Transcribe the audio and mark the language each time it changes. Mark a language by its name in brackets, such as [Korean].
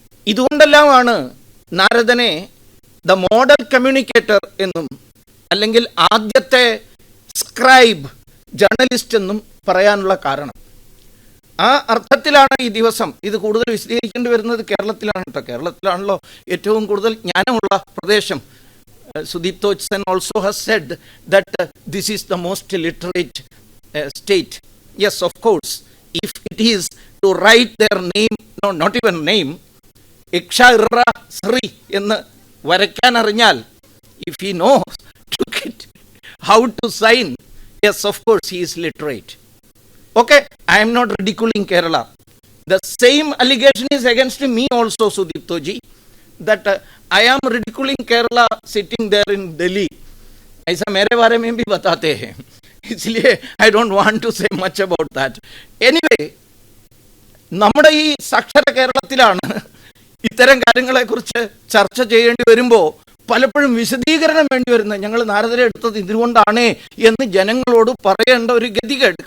[Malayalam] ഇതുകൊണ്ടെല്ലാമാണ് നാരദനെ the model communicator എന്നും അല്ലെങ്കിൽ ആദ്യത്തെ സ്ക്രൈബ്, ജേർണലിസ്റ്റ് എന്നും പറയാനുള്ള കാരണം. ആ അർത്ഥത്തിലാണ് ഈ ദിവസം ഇത് കൂടുതൽ വിശദീകരിക്കേണ്ടി വരുന്നത് കേരളത്തിലാണ് കേട്ടോ. കേരളത്തിലാണല്ലോ ഏറ്റവും കൂടുതൽ ജ്ഞാനമുള്ള പ്രദേശം. [English] സുദീപ് തോച്ച്സൻ also has said that this is the most literate state. Yes, of course, if it is to write their name, no, not even name, Iksha Irra Sri [Malayalam] എന്ന് വരയ്ക്കാൻ അറിഞ്ഞാൽ, [English] if he knows to get how to sign, yes, of course, he is literate. Okay, I am not ridiculing Kerala. The same allegation is against me also, Sudipto ji, that I am ridiculing Kerala sitting there in Delhi. [Hindi] ऐसा मेरे बारे में भी बताते हैं, इसलिए [English] I don't want to say much about that. [Malayalam] Anyway, നമ്മുടെ ഈ സാക്ഷര കേരളത്തിലാണ് ഇത്തരം കാര്യങ്ങളെക്കുറിച്ച് ചർച്ച ചെയ്യേണ്ടി വരുമ്പോൾ പലപ്പോഴും വിശദീകരണം വേണ്ടി വരുന്നത്. ഞങ്ങൾ നാരദരെ എടുത്തത് ഇതിനുകൊണ്ടാണേ എന്ന് ജനങ്ങളോട് പറയേണ്ട ഒരു ഗതികേട്.